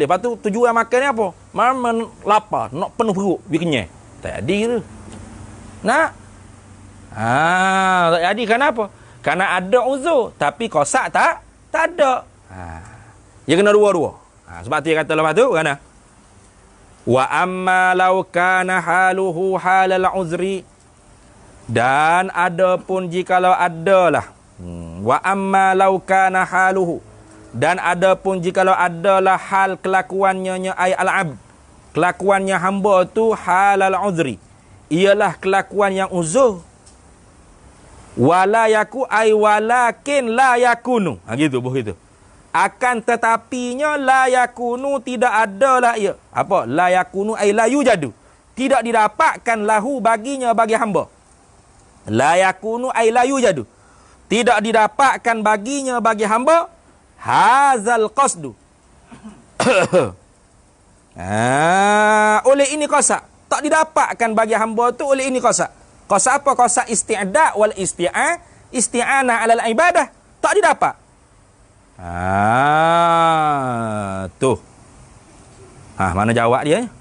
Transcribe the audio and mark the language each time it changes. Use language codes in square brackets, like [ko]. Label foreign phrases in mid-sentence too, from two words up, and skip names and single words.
[ms] Lepas tu tujuan makan ni apa? Mana lapar, nak penuh perut, biar kenyang. Tak jadi tu. Nak? Tak jadi kenapa? Kerana ada uzur tapi kosak tak ada. Dia kena dua-dua. Sebab tu dia kata lepas tu kerana [ar] وأما لو كان حاله حال عذر, [ms] dan adapun jikalau adalah [ar] وأما لو كان حاله, [ms] dan adapun jikalau adalah hal kelakuannya [ar] أي العبد, [ms] kelakuannya hamba tu [ar] حال عذر, [ms] ialah kelakuan yang uzur, [ar] ولا يكو أي ولكن لا يكون, [ms] gitu begitu. Akan tetapinya [ar] لا يكون, [ms] tidak adalah ia. Apa? [ar] لا يكون أي لا يوجد, [ms] tidak didapatkan lahu baginya, bagi hamba. [ar] لا يكون أي لا يوجد, [ms] tidak didapatkan baginya, bagi hamba, [ar] هذا القصد. [ms] Oleh ini qasak, tak didapatkan bagi hamba tu oleh ini qasak. Qasak apa? [ar] قصد الاستعداد والاستعانة على العبادة, [ms] tak didapat. Tu. Mana jawab dia?